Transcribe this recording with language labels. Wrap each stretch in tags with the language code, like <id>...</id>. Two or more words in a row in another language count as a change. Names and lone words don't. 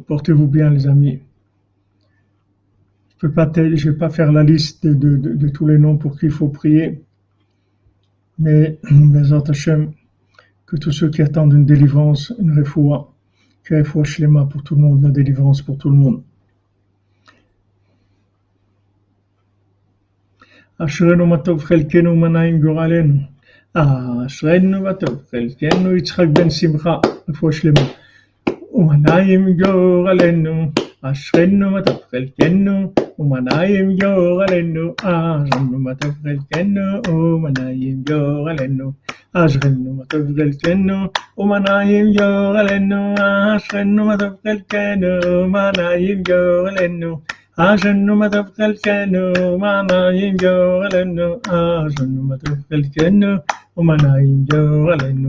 <fr>Portez-vous bien, les amis. Je vais pas faire la liste de tous les noms pour qui il faut prier, mais</fr> <he>בעזרת השם,</he> <fr>que tous ceux qui attendent une délivrance, une refoua, que</fr> <he>רפואה שלמה</he> <fr>pour tout le monde, la délivrance pour tout le monde.</fr> <he>אשרנו מה טוב חלקנו מה נעים גורלנו. אשרנו מה טוב חלקנו Yitzchak ben Simcha, רפואה שלמה. ומה נעים גורלנו. אשרנו מה טוב חלקנו. ומה נעים גורלנו, אשרנו מה טוב חלקנו, ומה נעים גורלנו, אשרנו מה טוב חלקנו, ומה נעים גורלנו, אשרנו מה טוב חלקנו, ומה נעים גורלנו, אשרנו מה טוב חלקנו, ומה נעים גורלנו, אשרנו מה טוב חלקנו, ומה נעים גורלנו.</he>